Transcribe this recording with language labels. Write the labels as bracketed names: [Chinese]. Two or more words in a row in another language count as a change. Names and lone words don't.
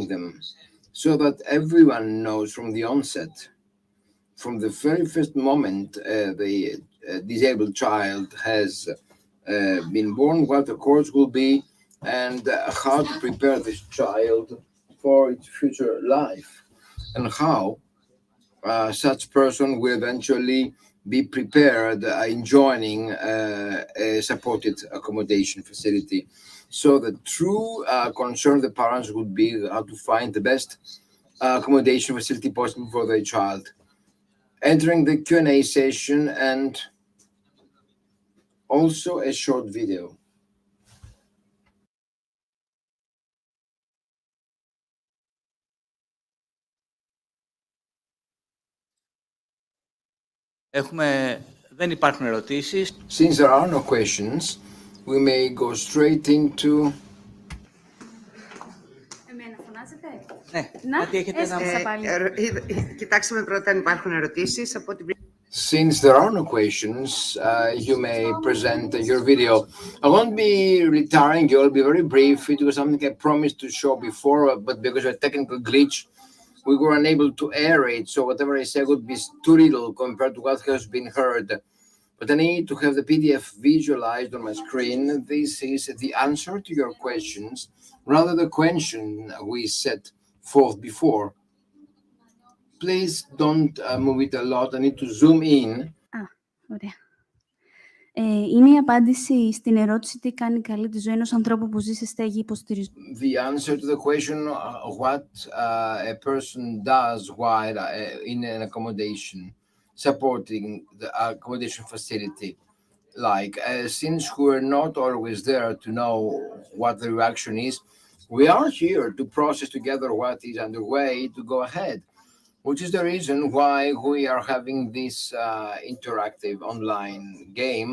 [English] them, so that everyone knows from the onset, from the very first moment the disabled child has been born, what the course will be, and how to prepare this child for its future life, and how such person will eventually be prepared in joining a supported accommodation facility. So the true concern of the parents would be how to find the best accommodation facility possible for their child. Entering the Q&A session and also a short video. [Greek] Δεν υπάρχουν ερωτήσεις. [English] Since there are no questions, we may go straight into... [Greek] Κοιτάξτε πρώτα αν υπάρχουν ερωτήσεις από την... [English] Since there are no questions, you may present your video. I won't be retiring, you'll be very brief. It was something I promised to show before, but because of a technical glitch, we were unable to air it, so whatever I say would be too little compared to what has been heard. But I need to have the PDF visualized on my screen. This is the answer to your questions, rather the question we set forth before. Please don't move it a lot. I need to zoom in. [Greek] Ωραία. Είναι η απάντηση στην ερώτηση τι κάνει καλή τη ζωή ενός ανθρώπου που ζει σε στέγη υποστηριζόμενη. [English] The answer to the question what a person does while in an accommodation, supporting the accommodation facility. Like, since we're not always there to know what the reaction is, we are here to process together what is underway to go ahead, which is the reason why we are having this interactive online game.